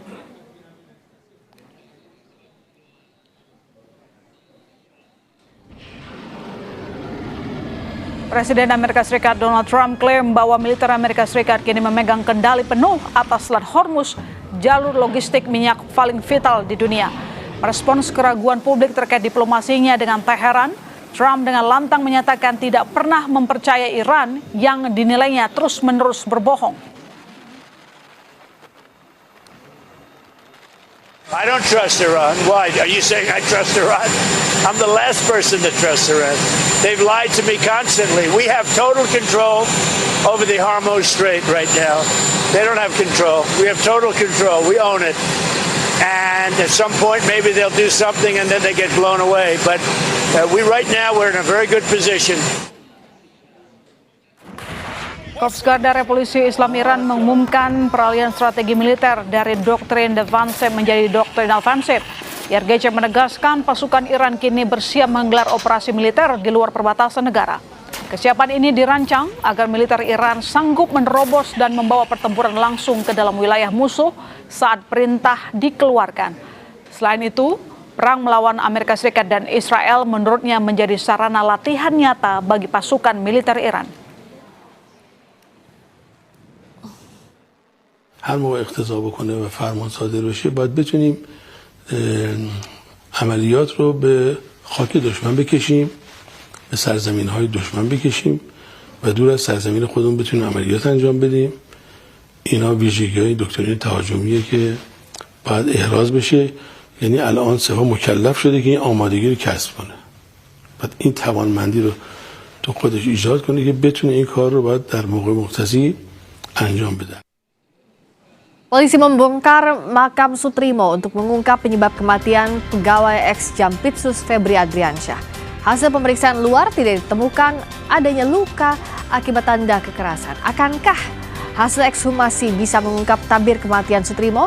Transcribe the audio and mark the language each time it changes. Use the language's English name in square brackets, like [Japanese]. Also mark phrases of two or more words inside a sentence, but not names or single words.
[Indonesian] Presiden Amerika Serikat Donald Trump klaim bahwa militer Amerika Serikat kini memegang kendali penuh atas Selat Hormuz, jalur logistik minyak paling vital di dunia. Merespons keraguan publik terkait diplomasinya dengan Teheran, Trump dengan lantang menyatakan tidak pernah mempercayai Iran yang dinilainya terus-menerus berbohong. [English] I don't trust Iran. Why? Are you saying I trust Iran? I'm the last person to trust Iran. They've lied to me constantly. We have total control over the Hormuz Strait right now. They don't have control. We have total control. We own it. And at some point, maybe they'll do something and then they get blown away. But right now, we're in a very good position. [Indonesian] Korps Garda Revolusi Islam Iran mengumumkan peralihan strategi militer dari doktrin defensif menjadi doktrin ofensif. IRGC menegaskan pasukan Iran kini bersiap menggelar operasi militer di luar perbatasan negara. Kesiapan ini dirancang agar militer Iran sanggup menerobos dan membawa pertempuran langsung ke dalam wilayah musuh saat perintah dikeluarkan. Selain itu, perang melawan Amerika Serikat dan Israel menurutnya menjadi sarana latihan nyata bagi pasukan militer Iran. [Persian] هر موقع اقتضا بکنه و فرمان صادر بشه باید بتونیم عملیات رو به خاک دشمن بکشیم، به سرزمین‌های دشمن بکشیم و دور از سرزمین خودمون بتونیم عملیات انجام بدیم. اینا ویژگی‌های دکترین تهاجمیه که باید احراز بشه، یعنی الان سپاه مکلف شده که این آمادگی رو کسب کنه. بعد این توانمندی رو تو خودش ایجاد کنه که بتونه این کار رو باید در موقع مختصی انجام بده. [Indonesian] Polisi membongkar makam Sutrimo untuk mengungkap penyebab kematian pegawai ex-Jampitsus Febri Adriansyah. Hasil pemeriksaan luar tidak ditemukan adanya luka akibat tanda kekerasan. Akankah hasil ekshumasi bisa mengungkap tabir kematian Sutrimo?